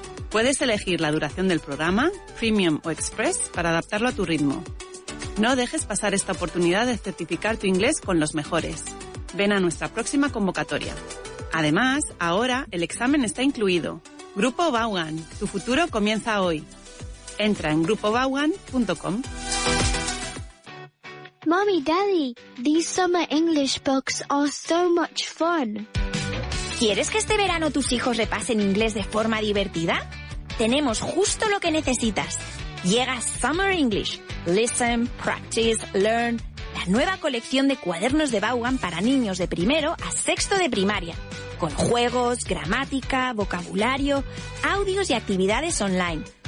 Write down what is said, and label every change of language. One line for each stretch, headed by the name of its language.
Spanish: Puedes elegir la duración del programa, Premium o Express, para adaptarlo a tu ritmo. No dejes pasar esta oportunidad de certificar tu inglés con los mejores. Ven a nuestra próxima convocatoria. Además, ahora el examen está incluido. Grupo Vaughan, tu futuro comienza hoy. Entra en grupovaughan.com.
English: Mommy, Daddy, these summer English books are so much fun.
Spanish: ¿Quieres que este verano tus hijos repasen inglés de forma divertida? Tenemos justo lo que necesitas. Llega Summer English.
English: Listen, practice, learn.
Spanish: La nueva colección de cuadernos de Vaughan para niños de primero a sexto de primaria, con juegos, gramática, vocabulario, audios y actividades online.